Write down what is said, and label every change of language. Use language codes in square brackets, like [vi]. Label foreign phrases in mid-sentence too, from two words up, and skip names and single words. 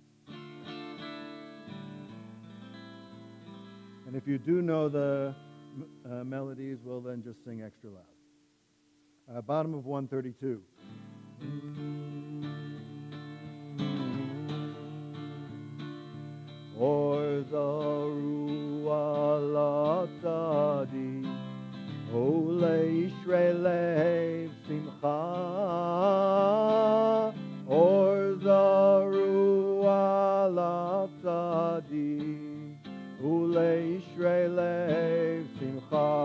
[en] And if you do know the melodies, well then just sing extra loud. Bottom of 132. [he] אור זרוע לצדיק ולישרי לב שמחה. אור זרוע לצדיק ולישרי לב שמחה.